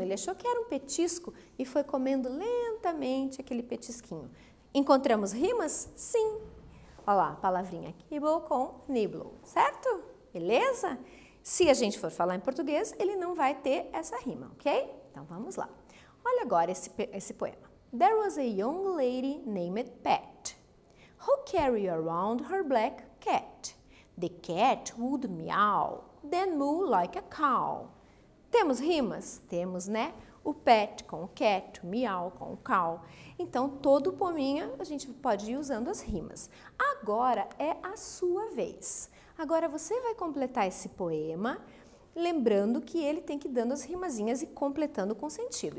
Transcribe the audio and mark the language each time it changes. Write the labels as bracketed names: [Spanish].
[Portuguese] Ele achou que era um petisco e foi comendo lentamente aquele petisquinho. Encontramos rimas? Sim. Olha lá, a palavrinha kibble com nibble, certo? Beleza? Se a gente for falar em português, ele não vai ter essa rima, ok? Então vamos lá. Olha agora esse poema. [English] There was a young lady named Pat, who carried around her black cat. The cat would meow, then moo like a cow. [Portuguese] Temos rimas? Temos, né? O pet com o cat, o meow com o cow. Então, todo o poeminha a gente pode ir usando as rimas. Agora é a sua vez. Agora você vai completar esse poema, lembrando que ele tem que ir dando as rimazinhas e completando com sentido.